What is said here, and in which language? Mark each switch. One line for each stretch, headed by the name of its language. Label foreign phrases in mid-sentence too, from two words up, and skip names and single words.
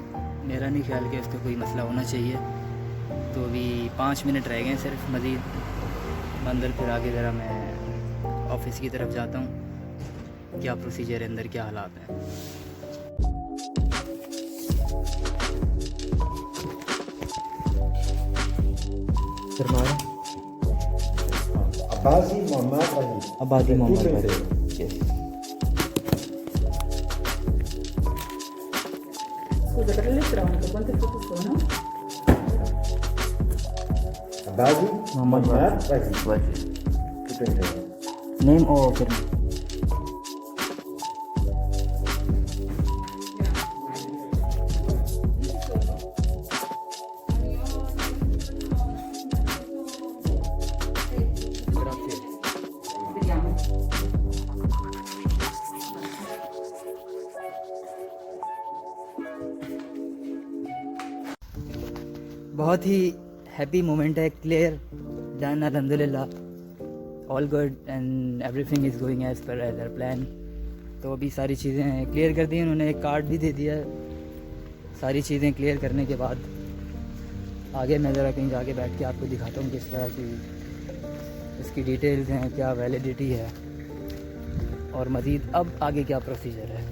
Urdu: میرا نہیں خیال کہ اس کا کوئی مسئلہ ہونا چاہیے۔ تو ابھی 5 منٹ رہ گئے صرف مزید اندر، پھر آگے ذرا میں آفس کی طرف جاتا ہوں. کیا پروسیجر ہے اندر، کیا حالات ہیں. Abbasi Muhammad Rahim. आबादी मोहम्मद
Italian: Scusa, per l'elettronico quante foto sono? Abbasi Muhammad Rahim. Tutto intero.
Urdu: نیم اور پھر
Italian: Vediamo.
Urdu: بہت ہی
English: happy moment
Urdu: है।
English: clear done, अल्हम्दुलिल्लाह, all good and everything is going as per as plan.
Urdu: تو ابھی ساری چیزیں کلیئر کر دی، انہوں نے ایک کارڈ بھی دے دیا ہے. ساری چیزیں کلیئر کرنے کے بعد آگے میں ذرا کہیں جا کے بیٹھ کے آپ کو دکھاتا ہوں کس طرح کی اس کی ڈیٹیلز ہیں، کیا ویلیڈیٹی ہے اور مزید اب آگے کیا پروسیجر ہے.